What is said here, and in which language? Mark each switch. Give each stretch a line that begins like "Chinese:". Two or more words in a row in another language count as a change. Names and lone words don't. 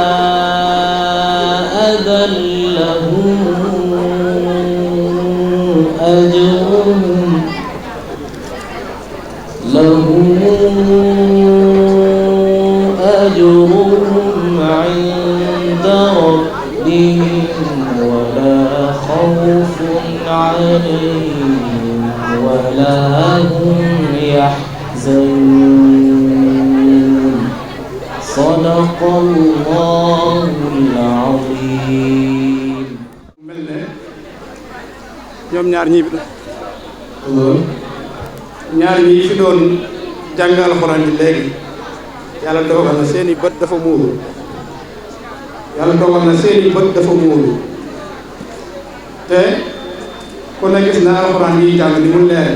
Arabic: أذى لهم أجرهم عند ربهم ولا خوف عليهم ولا هم يحزنون. صدق الله العظيم.
Wolof: ñoom ñaar ñi fi doon jàng alxuraan ji léegi yàlla dogal na seeni bët dafa muuru te ku ne gis na alxuraan yi jàng ni mu leere